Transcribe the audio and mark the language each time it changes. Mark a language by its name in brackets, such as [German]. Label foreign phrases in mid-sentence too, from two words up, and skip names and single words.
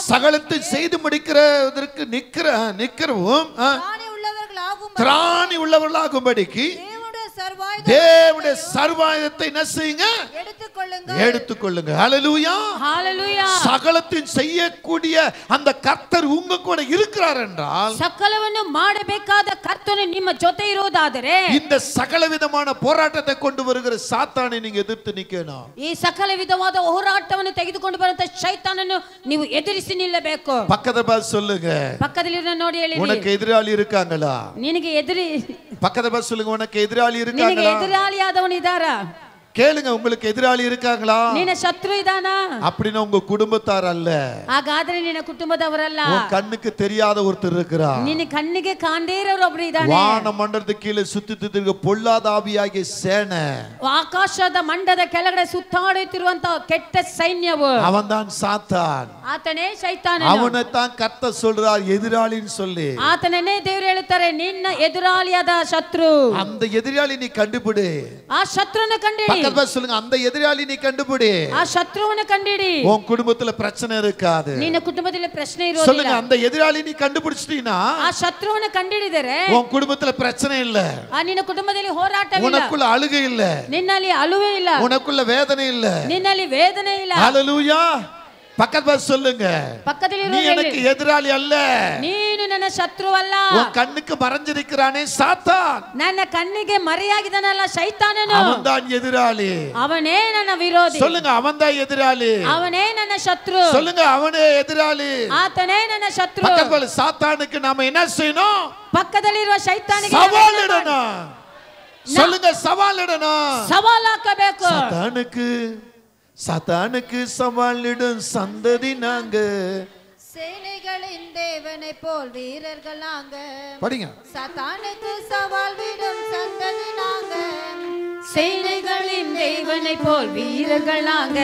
[Tamil] சகலத்தையும் செய்து முடிக்கிறதற்கு நிற்கிறவும் திராணி உள்ளவர்களாகும்படிக்கு தேவனுடைய சர்வாயுதத்தை என்ன செய்யுங்க? எடுத்துக்கொள்ளுங்க. ஹalleluya. ஹalleluya. சகலத்தையும் செய்யக்கூடிய அந்த கர்த்தர் உங்க கூட இருக்கிறார் என்றால், [Kannada] சகலವನ್ನು ಮಾಡಬೇಕಾದ ಕರ್ತನು ನಿಮ್ಮ ಜೊತೆ ಇರುವುದಾದರೆ [Tamil] இந்த சகல விதமான போராட்டத்தை கொண்டு வருகிற சாத்தானை நீங்க எதிர்த்து நிக்கணும். [Kannada] ಈ ಸಕಲ ವಿಧವಾದ ಹೋರಾಟವನ್ನು ತೆಗೆದುಕೊಂಡು ಬರುವಂತ ಶೈತಾನನ್ನು ನೀವು ಎದುರಿಸಿ ನಿಲ್ಲಬೇಕು. [Tamil] பக்கத்துல பார்த்து சொல்லுங்க, [Kannada] ಪಕ್ಕದಲ್ಲಿರೋ ನೋಡಿ ಹೇಳಿ, [Tamil] உனக்கு எதிராளி இருக்காங்களா? [Kannada] ನಿನಗೆ [Tamil] பக்கத்துல பார்த்து சொல்லுங்க, உனக்கு எதிராளி [Kannada] ನಿನಗೆ [Tamil] இருக்காங்களா? [Kannada] ಎದುರಾಳಿಯಾದವನು ಇದ್ದಾರಾ? [Tamil] கேளுங்க, உங்களுக்கு எதிராளி இருக்காங்களா? [Kannada] ನಿನ್ನ ಶತ್ರು ಇದಾನಾ? [Tamil] அப்படினா உங்க குடும்பத்தார் அல்ல. [Kannada] ಹಾಗಾದ್ರೆ ನಿನ್ನ ಕುಟುಂಬದವರಲ್ಲ. [Tamil] உன் கண்ணுக்கு தெரியாத ஒருத்தர் இருக்கிறார். [Kannada] ನಿನ್ನ ಕಣ್ಣಿಗೆ ಕಾಣದೇ ಇರೋರು ಒಬ್ಬರು ಇದ್ದಾನೆ. [Tamil] வான மண்டலத்துக்கு கீழே சுத்தித்திருக்கிற பொல்லாத ஆவியாகிய சேனை, [Kannada] ಆಕಾಶದ ಮಂಡದ ಕೆಳಗಡೆ ಸುತ್ತಾಡುತ್ತಿರುವಂತ ಕೆಟ್ಟ ಸೈನ್ಯವು, [Tamil] அவன்தான் சாத்தான். [Kannada] ಆತನೇ ಶೈತಾನ. [Tamil] அவனை தான் கர்த்தர் சொல்றார் எதிராளின்னு சொல்லி. [Kannada] ಆತನನ್ನೇ ದೇವರು ಹೇಳ್ತಾರೆ ನಿನ್ನ ಎದುರಾಳಿಯಾದ ಶತ್ರು. [Tamil] அந்த எதிராளி நீ கண்டுபிடி. [Kannada] ಆ ಶತ್ರುನ ಕಂಡಿಡಿ. [Tamil] பக்கத்துல சொல்லுங்க, அந்த எதிராளி நீ கண்டுபிடி. [Kannada] ಆ ಶತ್ರುವನ್ನು ಕಂಡಿಡಿ. [Tamil] உன் குடும்பத்துல பிரச்சனை இருக்காது. [Kannada] ನಿನ್ನ ಕುಟುಂಬದಲ್ಲಿ ಪ್ರಶ್ನೆ ಇರೋದಿಲ್ಲ. [Tamil] சொல்லுங்க, அந்த எதிராளி நீ கண்டுபிடிச்சிட்டீனா [Kannada] ಆ ಶತ್ರುವನ್ನು ಕಂಡಿಡಿದರೆ [Tamil] உன் குடும்பத்துல பிரச்சனை இல்ல. [Kannada] ನಿನ್ನ ಕುಟುಂಬದಲ್ಲಿ ಹೋರಾಟವಿಲ್ಲ. [Tamil] உனக்குள்ள அழுகை இல்ல. [Kannada] ನಿನ್ನಲ್ಲಿ ಅಳುವೆ ಇಲ್ಲ. [Tamil] உனக்குள்ள வேதனை இல்ல. [Kannada] ನಿನ್ನಲ್ಲಿ ವೇದನೆ ಇಲ್ಲ. [Tamil] ஹalleluya. பக்கத்துல சொல்லுங்க, நீ எனக்கு எதிராளி அல்ல. [Kannada] ನೀನು ನನ್ನ ಶತ್ರುವಲ್ಲ. [Tamil] உன் கண்ணுக்கு மறைஞ்சிருக்கிறானே சாத்தான். [Kannada] ನನ್ನ ಕಣ್ಣಿಗೆ ಮರೆಯಾಗಿದ್ದಾನಲ್ಲ ಶೈತಾನನು. [Tamil] அவன்தான் எதிராளி. [Kannada] ಅವನೇ ನನ್ನ ವಿರೋಧಿ. [Tamil] சொல்லுங்க, அவன்தான் எதிராளி. [Kannada] ಅವನೇ ನನ್ನ ಶತ್ರು. [Tamil] சொல்லுங்க, அவனே எதிராளி. [Kannada] ಆತನೇ ನನ್ನ ಶತ್ರು. [Tamil] பக்கத்துல சாத்தானுக்கு நாம என்ன செய்யணும்? [Kannada] ಪಕ್ಕದಲ್ಲಿರುವ ಶೈತಾನಿಗೆ [Tamil] சவால் இடணும். சொல்லுங்க, சவால் இடணும். [Kannada] ಸವಾಲ್ ಹಾಕಬೇಕು. [Tamil] சாத்தானுக்கு சவாலிடும் சந்ததி நாங்க. சேனைகளின் தேவனை போல் வீரர்கள் நாங்க. படிங்க. சாத்தானுக்கு சவால் விடும் சந்ததி நாங்க. சேனைகளின் தேவனை போல் வீரர்கள் நாங்க.